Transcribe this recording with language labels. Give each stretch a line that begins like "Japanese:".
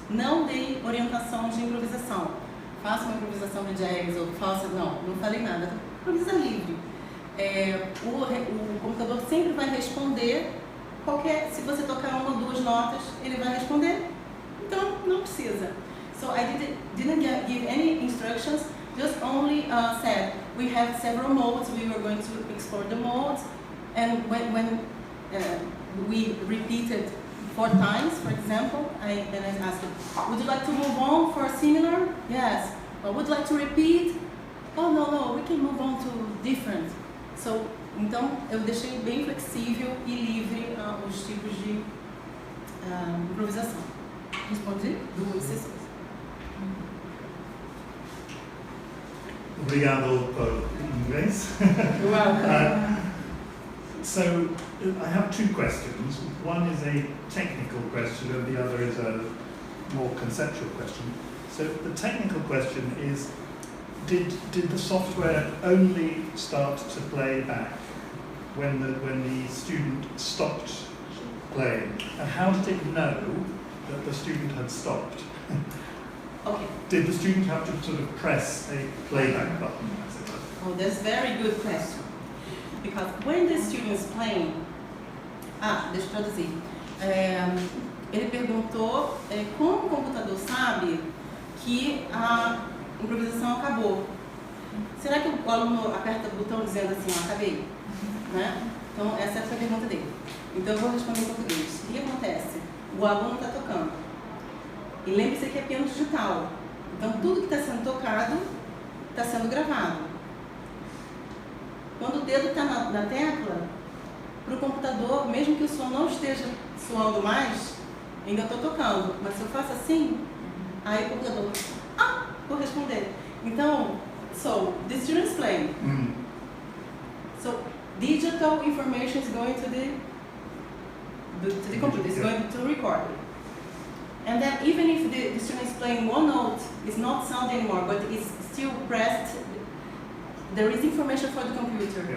Portuguese: Não dei orientação de improvisação. Faça uma improvisação de jazz ou faça... Não falei nada. Improvisa livre. O computador sempre vai responder se você tocar 1 ou 2 notas, ele vai responder. Então, não precisa.
English: So I didn't give any instructions, just only said we have several modes, we were going to explore the modes, and when we repeated 4 times, for example, I asked them, would you like to move on for a similar? Yes. Or would you like to repeat? Oh, no, we can move on to different.
Portuguese: So, então, eu deixei bem flexível e livre os tipos de improvisação. Respondi 2 sessões. Obrigado por inglês.
English: You're welcome. So I have 2 questions. One is a technical question and the other is a more conceptual question. So the technical question is, did the software only start to play back when the student stopped playing? And how did it know that the student had stopped? Okay. Did the student have to sort of press a playback button, as it were? Oh, that's a very good question. Because when the student is playing...
Portuguese: deixa eu traduzir. Ele perguntou como o computador sabe que a improvisação acabou. Será que o aluno aperta o botão dizendo assim, acabei? Né? Então, essa foi a pergunta dele. Então, eu vou responder em português. O que acontece? O aluno está tocando. E lembre-se que é piano digital. Então, tudo que está sendo tocado está sendo gravado. Quando o dedo está na tecla, para o computador, mesmo que o som não esteja soando mais, ainda estou tocando. Mas se eu faço assim, aí o computador, vou responder.
English: Então, so, the students play. So, digital information is going to the computer, it's going to record it. And then even if the student is playing 1 note, it's not sound anymore, but it's still pressed, there is information for the computer.